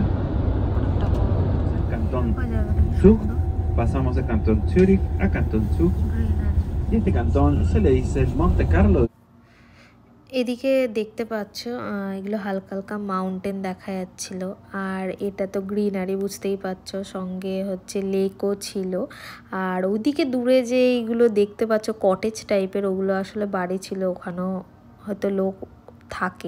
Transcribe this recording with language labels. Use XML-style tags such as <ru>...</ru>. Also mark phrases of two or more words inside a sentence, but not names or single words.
<es>Cantón Zug, pasamos de Cantón Zurich a Cantón Zug. Y este cantón se le dice Monte Carlo.</es> <bn>এদিকে দেখতে পাচ্ছ এগুলো হালকা হালকা মাউন্টেন দেখা যাচ্ছিল। আর এটা তো গ্রিনারি, বুঝতেই পারছো। সঙ্গে হচ্ছে লেকও ছিল। আর ওইদিকে দূরে যে এইগুলো দেখতে পাচ্ছ</bn> <en>cottage type,</en> <bn>ওগুলো আসলে বাড়ি ছিল, ওখানেও হয়তো লোক থাকে।</bn>